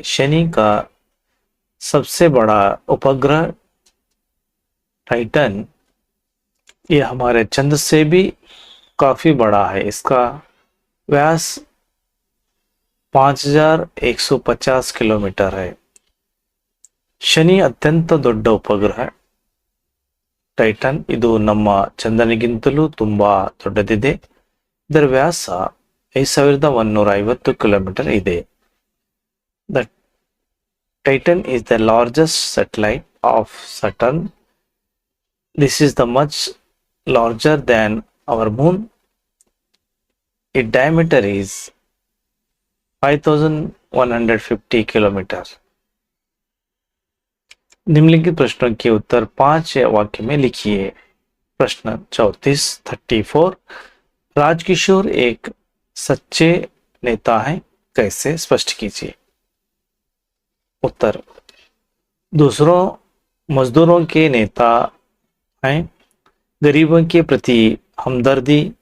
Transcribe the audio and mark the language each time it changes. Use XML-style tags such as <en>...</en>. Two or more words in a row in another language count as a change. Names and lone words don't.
<hi>शनि का सबसे बड़ा उपग्रह टाइटन, ये हमारे चंद्र से भी काफी बड़ा है। इसका व्यास 5150 किलोमीटर है।</hi> <kn>ಶನಿ ಅತ್ಯಂತ ದೊಡ್ಡ ಉಪಗ್ರಹ ಟೈಟನ್. ಇದು ನಮ್ಮ ಚಂದ್ರನಿಗಿಂತಲೂ ತುಂಬಾ ದೊಡ್ಡದಿದೆ. ಇದರ ವ್ಯಾಸ 5150 ಕಿಲೋಮೀಟರ್ ಇದೆ.</kn> <en>ದ ಟೈಟನ್ is the largest satellite of Saturn. This is the much larger than our moon. Its diameter is 5150 kilometers.</en> <hi>निम्नलिखित प्रश्नों के उत्तर 5 वाक्य में लिखिए। प्रश्न 34 राजकिशोर एक सच्चे नेता हैं, कैसे स्पष्ट कीजिए। उत्तर, दूसरों मजदूरों के नेता हैं, गरीबों के प्रति हमदर्दी,</hi>